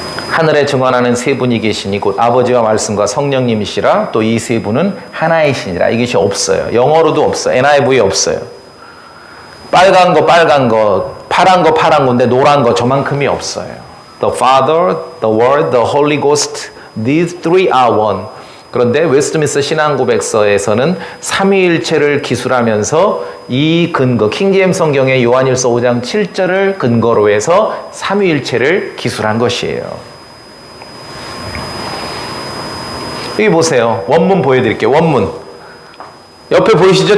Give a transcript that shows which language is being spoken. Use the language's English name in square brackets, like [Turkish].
[Korean] 하늘에 증언하는 세 분이 계시니 곧 아버지와 말씀과 성령님이시라. 또 이 세 분은 하나이시니라. 이것이 없어요. 영어로도 없어요. NIV 없어요. 빨간 거 빨간 거, 파란 거 파란 건데 노란 거 저만큼이 없어요. [English] The Father, the Word, the Holy Ghost, these three are one. [Korean] 그런데 웨스트민스터 신앙 고백서에서는 삼위일체를 기술하면서 이 근거, 킹제임스 성경의 요한일서 5장 7절을 근거로 해서 삼위일체를 기술한 것이에요. 여기 보세요. 원문 보여드릴게요. 원문. 옆에 보이시죠?